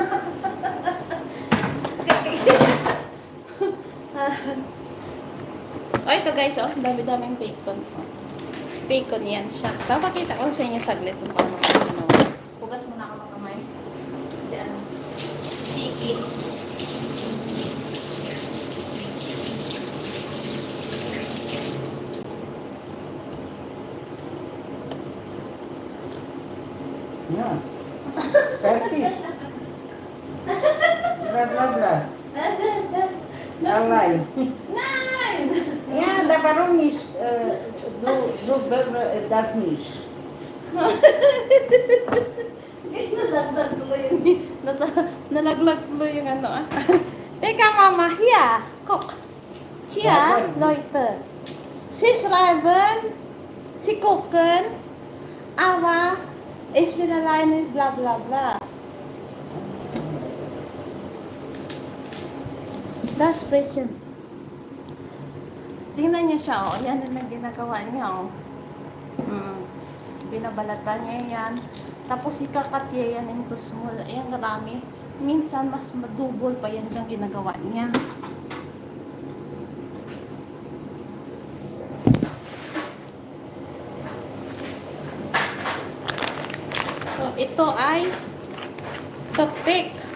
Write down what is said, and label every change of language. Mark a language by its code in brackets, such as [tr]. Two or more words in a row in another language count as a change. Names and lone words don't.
[tl] Oh, ito guys, oh, dami-daming bacon. Oh. Bacon yan siya. Papakita ko sa inyo saglit kung paano. Hugas muna ako ng kamay. Kasi ano, sticky. Yeah. [de] Fertig. Bla bla bla. Allein. Nein! Ja, da warum nicht? Du das nicht. [tl] Nalaglag tuloy yung nalaglag tuloy yung ano ah. Teka mama, [de] hier, guck. Hier, Leute. Sie schreiben, sie gucken, aber ich bin alleine, bla bla bla. Das question. [tl] Tingnan niya siya, oh. Yan ang ginagawa niya, oh. Binabalatan niya yan. Tapos ikakat niya yan [en] into small. [tl] Ayan, marami. Minsan, mas madubol pa yan ang ginagawa niya. So, ito ay toothpick.